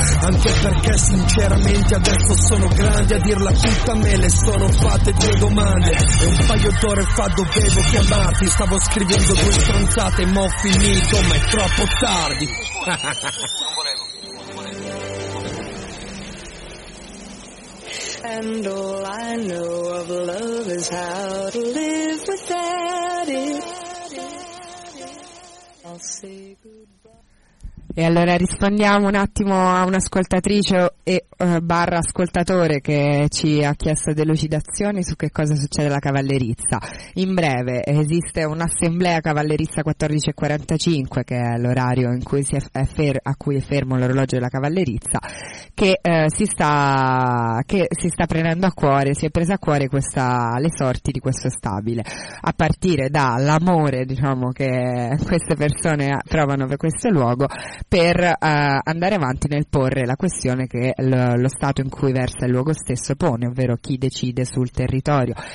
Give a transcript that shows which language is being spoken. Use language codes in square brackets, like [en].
[it] Anche perché sinceramente adesso sono grande, a dirla tutta me le sono fatte due domande. E un paio d'ore fa dovevo chiamarti, stavo scrivendo due stronzate ma ho finito, ma è troppo tardi. [en] and all I know of love is how to live without it. I'll say goodbye. [it] E allora rispondiamo un attimo a un'ascoltatrice e barra ascoltatore che ci ha chiesto delucidazioni su che cosa succede alla cavallerizza. In breve, esiste un'assemblea cavallerizza 14:45, che è l'orario in cui a cui è fermo l'orologio della cavallerizza, che si sta prendendo a cuore, si è presa a cuore le sorti di questo stabile, a partire dall'amore, diciamo, che queste persone trovano per questo luogo, per andare avanti nel porre la questione che lo stato in cui versa il luogo stesso pone, ovvero chi decide sul territorio,